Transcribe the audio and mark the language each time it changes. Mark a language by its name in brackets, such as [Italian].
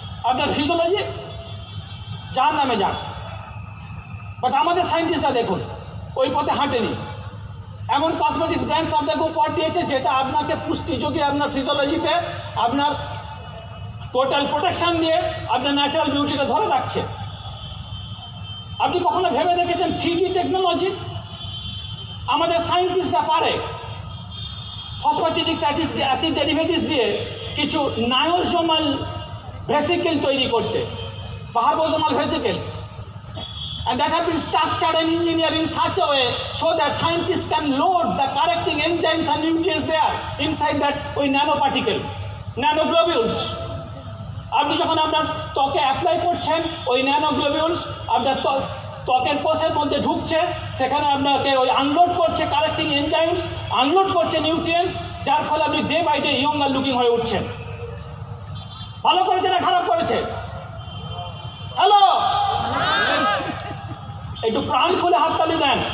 [Bangla] আপনার ফিজিওলজি যার নামে যান, বাট আমাদের সায়েন্টিস্টরা দেখুন ওই পথে হাঁটেনি। এমন কসমেটিক্স ব্র্যান্ডস আপনাকে উপহার দিয়েছে যেটা আপনাকে পুষ্টি যোগিয়ে আপনার ফিজিওলজিতে আপনার টোটাল প্রোটেকশন দিয়ে আপনার ন্যাচারাল বিউটিটা ধরে রাখছে। আপনি কখনো ভেবে দেখেছেন 3D টেকনোলজি আমাদের সায়েন্টিস্টরা পারে ফসফেটিক অ্যাসিড ডেরিভেটিভস দিয়ে কিছু নায়োজোমাল ভেসিকেল তৈরি করতে, পাহাড়বোজোমাল vesicles, [English] and that have been structured and engineered in such a way so that scientists can load the correcting enzymes and nutrients there inside that nanoparticle, nanoglobules. [Bangla] আপনি যখন আপনার ত্বকে apply করছেন ওই ন্যানোগ্লোবিউলস আপনার ত্বকের কোষের মধ্যে ঢুকছে, সেখানে আপনাকে ওই আনলোড করছে কারেক্টিং এনজাইমস, আনলোড করছে নিউট্রিয়েন্টস, যার ফলে আপনি [English] day by day younger looking [Bangla] হয়ে উঠছেন। ভালো করেছে না খারাপ করেছে? হ্যালো, একটু প্রাণ খুলে হাততালি দেন।